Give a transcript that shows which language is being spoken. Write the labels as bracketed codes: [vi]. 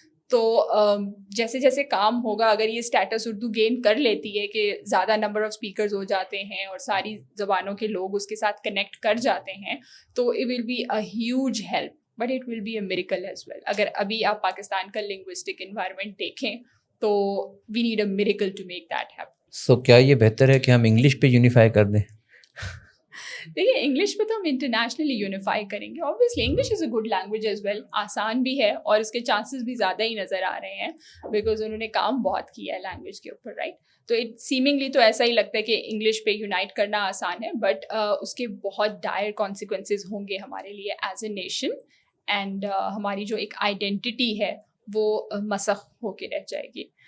[ur] تو جیسے جیسے کام ہوگا, اگر یہ اسٹیٹس اردو گین کر لیتی ہے کہ زیادہ نمبر آف اسپیکرز ہو جاتے ہیں اور ساری زبانوں کے لوگ اس کے ساتھ کنیکٹ کر جاتے ہیں, تو [en] It will be a huge help, but it will be a miracle as well. [ur] اگر ابھی آپ پاکستان کا لنگوسٹک انوائرمنٹ دیکھیں [en] تو we need a miracle to make that happen. [ur] سو کیا یہ بہتر ہے کہ ہم انگلش پہ یونیفائی کر دیں؟ دیکھیے انگلش پہ تو ہم انٹرنیشنلی یونیفائی کریں گے. [en] obviously English is a good language as well, [ur] آسان بھی ہے اور اس کے چانسز بھی زیادہ ہی نظر آ رہے ہیں بیکاز انہوں نے کام بہت کیا ہے لینگویج کے اوپر, رائٹ. تو اٹ سیمنگلی تو ایسا ہی لگتا ہے کہ انگلش پہ یونائٹ کرنا آسان ہے, بٹ اس کے بہت ڈائر کانسیکوینسز ہوں گے ہمارے لیے [en] as a nation, [ur] اینڈ ہماری جو ایک آئیڈینٹی ہے وہ مسخ ہو کے رہ جائے گی.